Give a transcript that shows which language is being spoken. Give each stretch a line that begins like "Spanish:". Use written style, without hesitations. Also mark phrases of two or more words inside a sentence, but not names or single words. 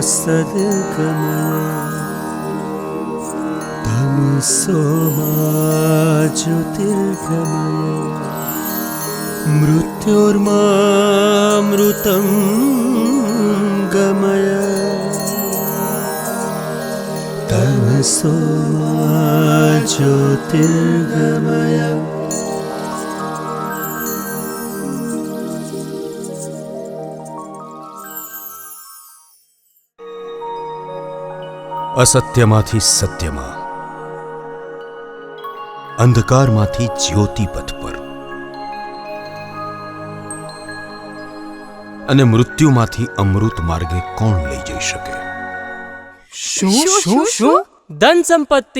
Sanskrit: सद्गमय तमसो मा ज्योतिर्गमय मृत्योर्मामृतं गमय तमसो मा ज्योतिर्गमय।
Gujarati: असत्यમાંથી સત્યમાં, અંધકારમાંથી જ્યોતિ પથ પર અને મૃત્યુમાંથી અમૃત માર્ગે કોણ લઈ જઈ શકે? શું? ધન સંપત્તિ?